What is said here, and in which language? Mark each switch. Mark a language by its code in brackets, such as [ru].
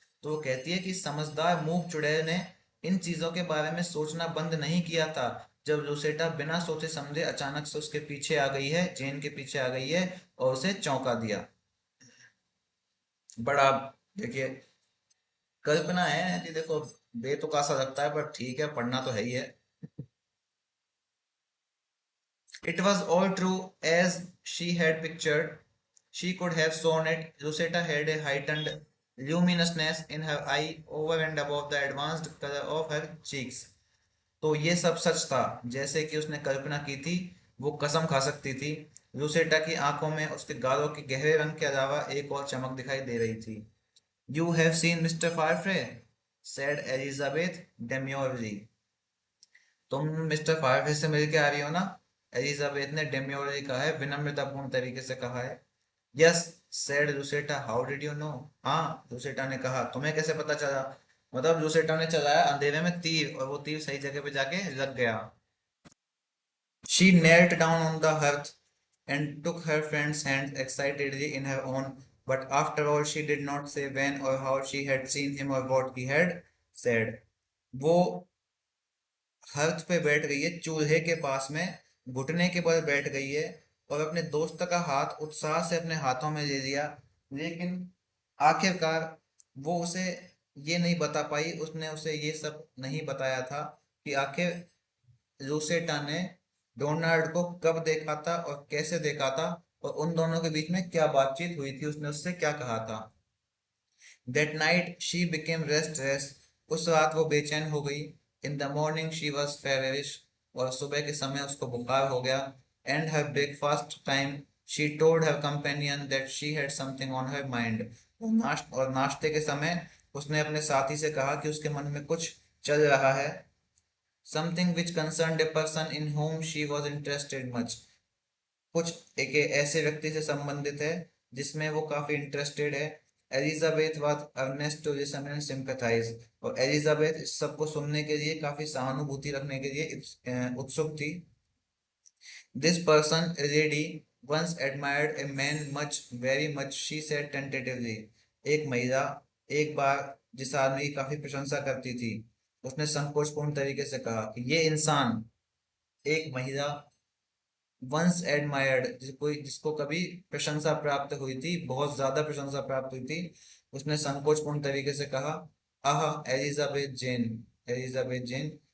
[hi] तो वो कहती है कि समझदार मूक चुड़ैल ने इन चीजों के बारे में सोचना बंद नहीं किया था जब रोसेटा बिना सोचे समझे अचानक से उसके पीछे आ गई है, जेन के पीछे आ गई है और उसे चौंका दिया। बड़ा, देखिए, कल्पना है कि देखो, बेतुका सा लगता है पर ठीक है, पढ़ना तो है ही है। [en] It was all true as she had pictured. She could have sworn it. Rosetta had a heightened luminousness in her eye over and above the advanced color of her cheeks. [hi] तो ये सब सच था, जैसे कि उसने कल्पना की थी। वो कसम खा सकती थी। रूसेटा की आंखों में उसके गालों के गहरे रंग के अलावा एक और चमक दिखाई दे रही थी। [en] You have seen mister Farfrae, said Elizabeth demurely. [hi] तुम मिस्टर फारफ्रे से मिल के आ रही हो ना? एलिजाबेथ ने डेम्योरली कहा है, विनम्रतापूर्ण तरीके से कहा है। [en] Yes, said Lucetta, how did you know? [hi] हाँ, लुसेटा ने कहा, तुम्हें कैसे पता चला? मतलब लुसेटा ने चलाया अंधेरे में तीर, और वो तीर सही जगह पे जाके लग गया। [en] She knelt down on the hearth and took her friend's hand excitedly in her own, but after all she did not say when or how she had seen him or what he had said. [hi] वो hearth पे बैठ गई है, चूल्हे के पास में, घुटने के बल बैठ गई है, और अपने दोस्त का हाथ उत्साह से अपने हाथों में ले लिया। लेकिन आखिरकार वो उसे ये नहीं बता पाई, उसने उसे ये सब नहीं बताया था कि आखिर लूसेटा ने डोनाल्ड को कब देखा था और कैसे देखा था, और उन दोनों के बीच में क्या बातचीत हुई थी, उसने उससे क्या कहा था। [en] That night she became restless. [hi] उस रात वो बेचैन हो गई। [en] In the morning she was feverish. [hi] और सुबह के समय उसको बुखार हो गया। [en] And her breakfast time she told her companion that she had something on her mind. [hi] और नाश्ते के समय उसने अपने साथी से कहा कि उसके मन में कुछ चल रहा है। [en] Something which concerned a person in whom she was interested much. [hi] कुछ एक ऐसे व्यक्ति से संबंधित है जिसमें वो काफी इंटरेस्टेड है। [en] Elizabeth was earnest to listen and sympathise. [hi] और एलिजाबेथ इस सब को सुनने के लिए, काफी सहानुभूति रखने के लिए उत्सुक थी। [en] This person lady once admired a man much, very much, she said tentatively. [hi] एक महिला एक बार जिस आदमी की काफी प्रशंसा करती थी, उसने संकोचपूर्ण तरीके से कहा कि ये इंसान, एक महिला, [en] once admired, [hi] जिसको कभी प्रशंसा प्राप्त हुई थी, बहुत ज्यादा प्रशंसा प्राप्त हुई थी, उसने संकोचपूर्ण तरीके से कहा, आह, एलिजाबेथ जेन, एलिजाबेथ जेन।